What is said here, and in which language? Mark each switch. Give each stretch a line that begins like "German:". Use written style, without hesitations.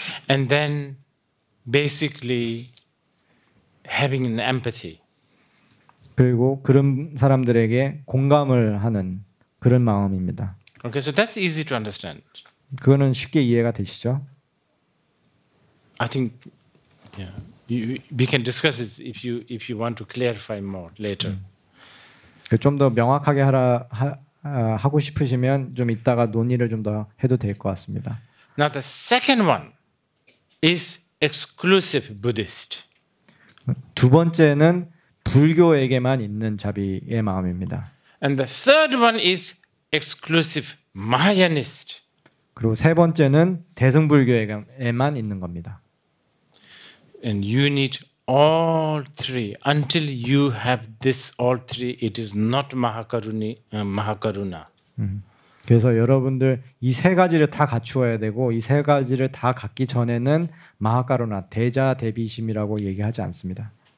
English: And then basically having an empathy.
Korean: 그리고 그런 사람들에게 공감을 하는 그런 마음입니다.
English: Okay, so that's easy to understand.
Korean: 그거는 쉽게 이해가 되시죠?
English: I think, yeah, we can discuss this if you want to clarify more later.
Korean: 좀 더 명확하게 하고 싶으시면 좀 이따가 논의를 좀 더 해도 될 것 같습니다.
English: Now the second one is exclusive Buddhist.
Korean: 두 번째는 불교에게만 있는 자비의 마음입니다.
English: And the third one is exclusive Mahayanist.
Korean: 그리고 세 번째는 대승불교에만 있는 겁니다.
English: And you need all three. Until you have this all three, it is not Mahakaruna.
Korean: 그래서 여러분들 이 세 가지를 다 갖추어야 되고 이 세 가지를 다 갖기 전에는 마하카루나 대자대비심이라고 얘기하지 않습니다.